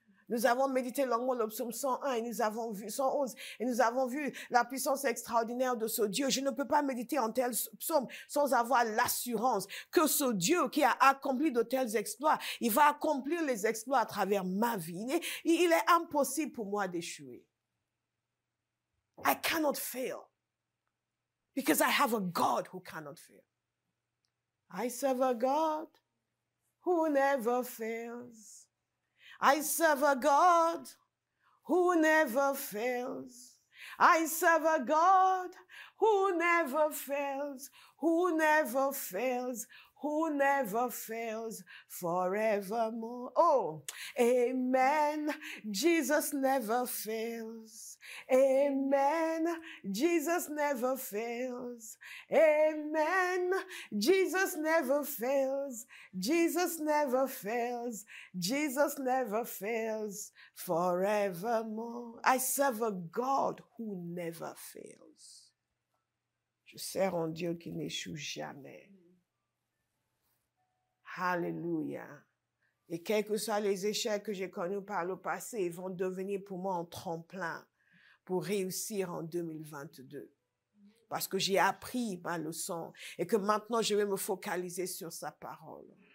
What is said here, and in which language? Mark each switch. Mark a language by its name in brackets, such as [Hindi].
[French] Nous avons médité longuement le psaume 101 et nous avons vu 111 et nous avons vu la puissance extraordinaire de ce Dieu. Je ne peux pas méditer en tel psaume sans avoir l'assurance que ce Dieu qui a accompli de tels exploits, il va accomplir les exploits à travers ma vie. Il est impossible pour moi d'échouer. [English] I cannot fail because I have a God who cannot fail. I serve a God who never fails. I serve a God who never fails. I serve a God who never fails, who never fails, who never fails forevermore. Oh, amen. Jesus never fails. Amen. Jesus never fails. Amen. Jesus never fails. Jesus never fails. Jesus never fails forevermore. I serve a God who never fails. [French] Je sers un Dieu qui n'échoue jamais. Alléluia. Et quels que soient les échecs que j'ai connus par le passé, ils vont devenir pour moi un tremplin pour réussir en 2022. Parce que j'ai appris ma leçon et que maintenant je vais me focaliser sur sa parole.